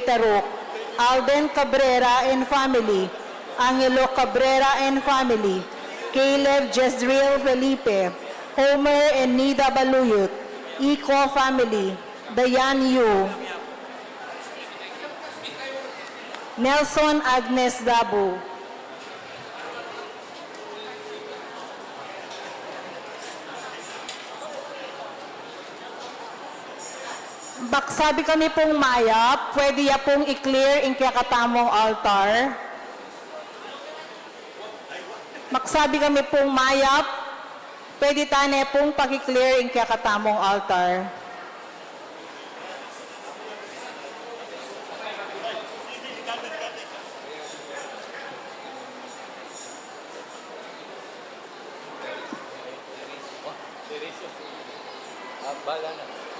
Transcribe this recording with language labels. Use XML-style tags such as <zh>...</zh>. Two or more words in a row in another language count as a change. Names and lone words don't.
<pam>Taruk, Alden Cabrera and family, Angelo Cabrera and family, Caleb Jezreel Felipe, Homer and Nida Baluyot, Eco family, Dayan Yu, Nelson Agnes Dabu, Baksabi kami pong mayap, pwede ya pong i-clear in kakatamong altar. Maksabi kami pong mayap, pwede tane pong paki-clear in kakatamong altar. Bala na.</pam>